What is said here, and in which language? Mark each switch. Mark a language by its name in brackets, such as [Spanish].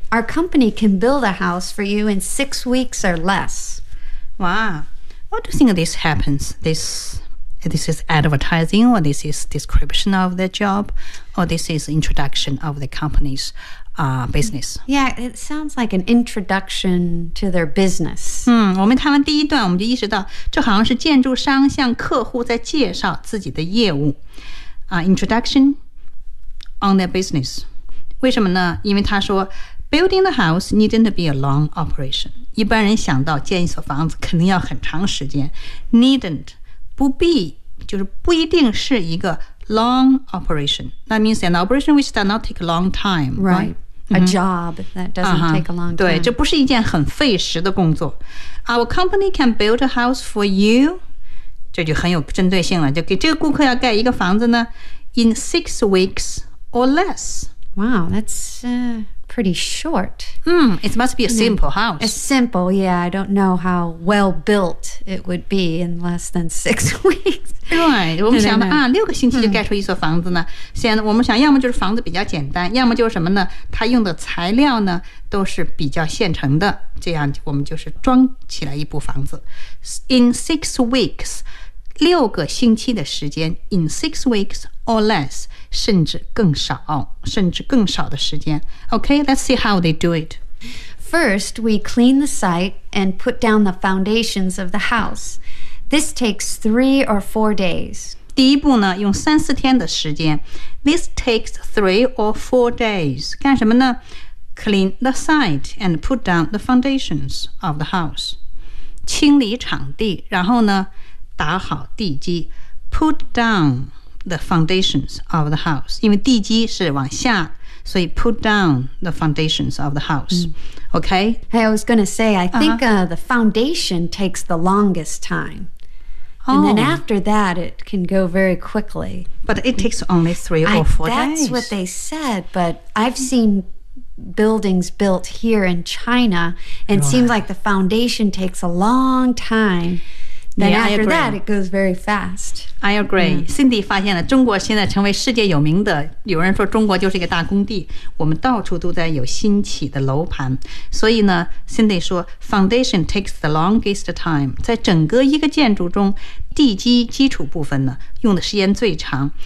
[English] Our company can build a house for you in 6 weeks or less. Wow. What do you think this happens? This is advertising, or this is description of the job, or this is introduction of the company's business? Yeah, it sounds like an introduction to their business. [Chinese] 我们看完第一段，我们就意识到，这好像是建筑商向客户在介绍自己的业务。 [English] Introduction on their business. [Chinese] 为什么呢？因为他说 [English] building the house needn't be a long operation. [Chinese] 一般人想到建一所房子肯定要很长时间。 [English] Needn't. [Chinese] 不必就是不一定是一个 [English] long operation. That means an operation which does not take a long time. Right. A job that doesn't take a long time. [Chinese] 对，这不是一件很费时的工作。 [English] Our company can build a house for you. [Chinese] 这就很有针对性了。就给这个顾客要盖一个房子呢 [English] in 6 weeks or less. Wow, that's pretty short. It must be a simple house. A simple, yeah. I don't know how well built it would be in less than 6 weeks. [Chinese] 对，我们想的啊，六个星期就盖出一所房子呢。现在我们想，要么就是房子比较简单，要么就是什么呢？它用的材料呢都是比较现成的，这样我们就是装起来一部房子。 [English] In 6 weeks, [Chinese] 六个星期的时间 [English] ，in 6 weeks or less. [Chinese] 甚至更少的时间。 [English] Okay, let's see how they do it. First, we clean the site and put down the foundations of the house. This takes 3 or 4 days. [Chinese] 第一步呢，用三四天的时间。 [English] This takes 3 or 4 days. [Chinese] 干什么呢 [English] ？Clean the site and put down the foundations of the house. [Chinese] 清理场地，然后呢，打好地基。 [English] Put down. The foundations of the house. [Chinese] 因为地基是往下，所以 [English] put down the foundations of the house. Okay? Hey, I was going to say, I think the foundation takes the longest time. And then after that, it can go very quickly. But it takes only 3 or 4 days. That's what they said, but I've seen buildings built here in China, and it seems like the foundation takes a long time. Then after that, it goes very fast. I agree. [Chinese] Cindy 发现了中国现在成为世界有名的，有人说中国就是一个大工地，我们到处都在有新起的楼盘。所以呢 ，Cindy 说 ， [English] foundation takes the longest time. [Chinese] 在整个一个建筑中，地基基础部分呢，用的时间最长。